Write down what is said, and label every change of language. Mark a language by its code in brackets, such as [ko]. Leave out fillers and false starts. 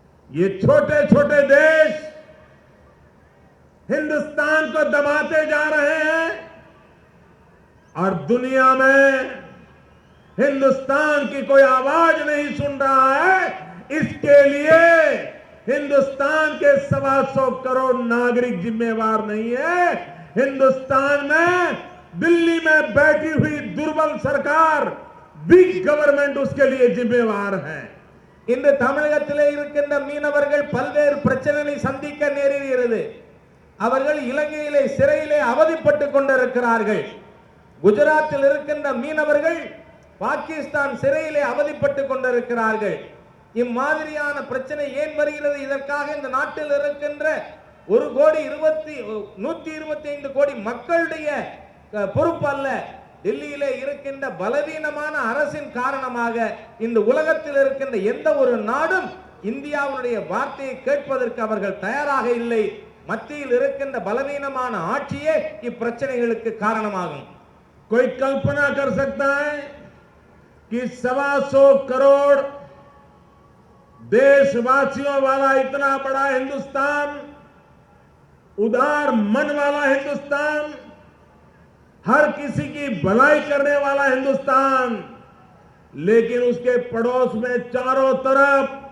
[hi] ये छोटे छोटे देश हिंदुस्तान को दबाते जा रहे हैं और दुनिया में हिंदुस्तान की कोई आवाज नहीं सुन रहा है। इसके लिए हिंदुस्तान के 125 करोड़ नागरिक जिम्मेवार नहीं है। हिंदुस्तान में दिल्ली में बैठी हुई दुर्बल सरकार, [en] big government [hi] उसके लिए जिम्मेवार है। [ta] இந்த தமிழகத்திலே இருக்கின்ற மீனவர்கள் பல்வேறு பிரச்சனைகளை சந்திக்க நேரிடுகிறது. அவர்கள் இலங்கையிலே சிறையிலே அவதிப்பட்டுக் கொண்டிருக்கிறார்கள். குஜராத்தில் இருக்கின்ற மீனவர்கள் பாகிஸ்தான் சிறையிலே அவதிப்பட்டுக் கொண்டிருக்கிறார்கள். இம்மாதிரியான பிரச்சனை ஏன் வருகிறது? இதற்காக இந்த நாட்டில் இருக்கின்ற 125 கோடி மக்களுடைய பொறுப்பு அல்ல. டெல்லியிலே இருக்கின்ற பலவீனமான அரசின் காரணமாக இந்த உலகத்தில் இருக்கின்ற எந்த ஒரு நாடும் இந்தியாவுடைய வார்த்தையை கேட்பதற்கு அவர்கள் தயாராக இல்லை. மத்தியில் இருக்கின்ற பலவீனமான ஆட்சியே இப்பிரச்சனைகளுக்கு காரணமாகும். [hi] कोई कल्पना कर सकता है कि 125 करोड़ देशवासियों वाला इतना बड़ा हिंदुस्तान, उदार मन वाला हिंदुस्तान, हर किसी की भलाई करने वाला हिंदुस्तान, लेकिन उसके पड़ोस में चारों तरफ